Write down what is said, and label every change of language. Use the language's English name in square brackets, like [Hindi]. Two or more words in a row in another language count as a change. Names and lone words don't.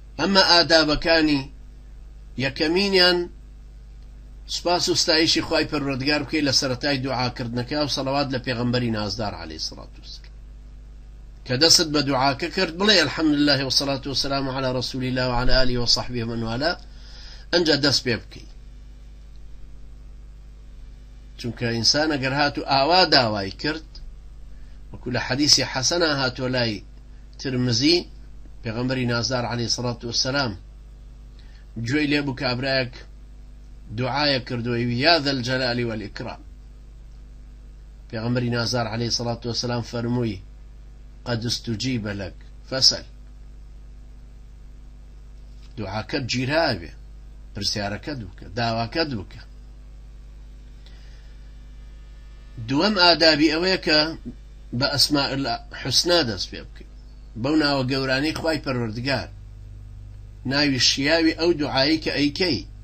[Central Kurdish] ئەمە ئادابەکانی یەکەمینیان سوپاس و ستایشی خوای پەروەردگار بکەی لە سەرەتای دوعاکردنەکە و سەڵەوات لە پێغەمبەری نازدار [Arabic] عەلەیهی سڵات وسلام [Central Kurdish] کە دەست بە دوعاکە کرد بڵێ [Arabic] الحەمدولله والصلاة والسلام على رسول الله وعلى آله وصحبه ومن والاه [Central Kurdish] ئەنجا دەست پێ بکەی چونکە ئینسان ئەگەر هاتو ئاوا داوای کرد وەکو لە حەدیثی حەسەنە هاتووە لای ترمزی پێغەمبەری نازدار [Arabic] عەلەیهی سڵات وسلام [Central Kurdish] گوێی لێ بوو کابرایەک دعایە کردووە [Arabic] یا ذا الجلال والإكرام [Central Kurdish] پێغەمبەری نازدار [Arabic] عەلەیهی سڵات وسلام [Central Kurdish] فەرمووی [Arabic] قد استجيب لك فسل [Central Kurdish] دعاکەت گیرابێ پرسیارەکەت بکە داواکەت بکە دووەم ئادابی ئەوەیە کە بە [Arabic] ئەسماء الحوسنا [Central Kurdish] دەست پێ بکەیت بەو ناوە گەورانەی خوای پەروەردگار ناوی شیاوی ئەو دوعایی کە ئەیکەی